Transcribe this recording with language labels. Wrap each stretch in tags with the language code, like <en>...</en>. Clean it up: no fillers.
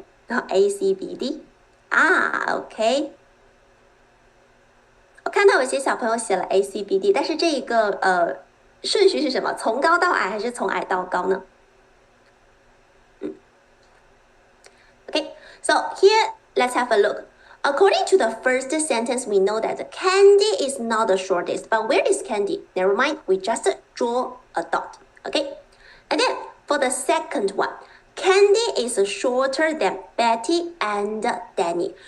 <en>A, C, B, D. OK.</en> <zh>我看到有些小朋友写了 A, C, B, D， 但是这一个顺序是什么？从高到矮还是从矮到高呢？</zh> <en>Okay, so here let's have a look. According to the first sentence, we know that Candy is not the shortest. But where is Candy? Never mind, we just draw a dot. Okay, and then for the second one, Candy is shorter than Betty and Danny.</en>